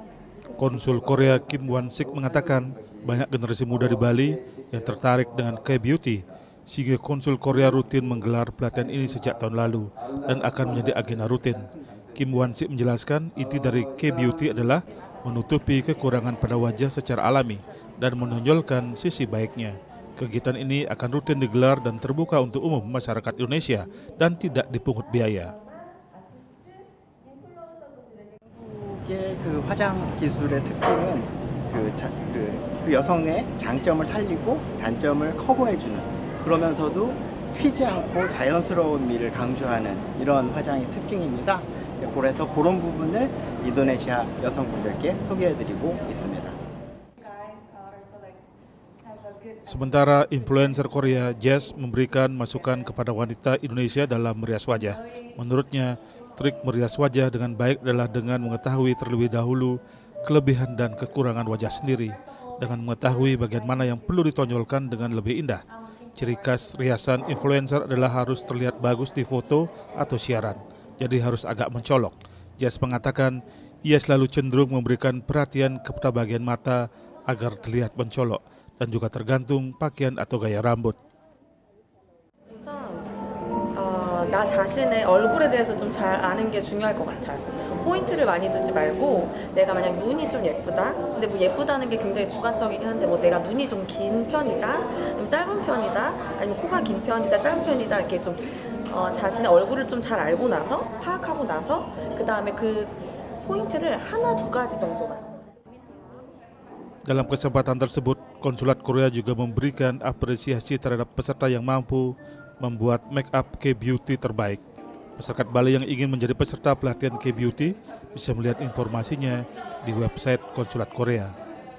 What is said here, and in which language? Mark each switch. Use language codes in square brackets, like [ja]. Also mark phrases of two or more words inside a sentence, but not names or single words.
[id] Konsul Korea Kim Wan-sik mengatakan banyak generasi muda di Bali yang tertarik dengan K-beauty, sehingga Konsul Korea rutin menggelar pelatihan ini sejak tahun lalu dan akan menjadi agenda rutin. Kim Wan-sik menjelaskan inti dari K-beauty adalah menutupi kekurangan pada wajah secara alami dan menonjolkan sisi baiknya. Kegiatan ini akan rutin digelar dan terbuka untuk umum masyarakat Indonesia dan tidak dipungut biaya. [ko] 그 화장 기술의 특징은 그 여성의 장점을 살리고 단점을 커버해주는, 그러면서도 튀지 않고 자연스러운 미를 강조하는 이런 화장의 특징입니다. 그래서 그런 부분을 인도네시아 여성분들께 소개해드리고 있습니다. [id] Sementara influencer Korea, Jess, memberikan masukan kepada wanita Indonesia dalam merias wajah. Menurutnya, trik merias wajah dengan baik adalah dengan mengetahui terlebih dahulu kelebihan dan kekurangan wajah sendiri, dengan mengetahui bagian mana yang perlu ditonjolkan dengan lebih indah. Ciri khas riasan influencer adalah harus terlihat bagus di foto atau siaran, jadi harus agak mencolok. Jess mengatakan ia selalu cenderung memberikan perhatian kepada bagian mata agar terlihat mencolok dan juga tergantung pakaian atau gaya rambut. [ko] 나 자신의 얼굴에 대해서 좀 잘 아는 게 중요할 것 같아요. 포인트를 많이 두지 말고 내가 만약 눈이 좀 예쁘다? 근데 뭐 예쁘다는 게 굉장히 주관적이긴 한데 뭐 내가 눈이 좀 긴 편이다? 아니면 짧은 편이다? 아니면 코가 긴 편이다? 짧은 편이다? 이렇게 좀 자신의 얼굴을 좀 잘 알고 나서 파악하고 나서 그 다음에 그 포인트를 하나 두 가지 정도만. [id] Dalam kesempatan tersebut, Konsulat Korea juga memberikan apresiasi terhadap peserta yang mampu membuat [en] make up [id] K-beauty terbaik. Masyarakat Bali yang ingin menjadi peserta pelatihan K-beauty bisa melihat informasinya di website Konsulat Korea.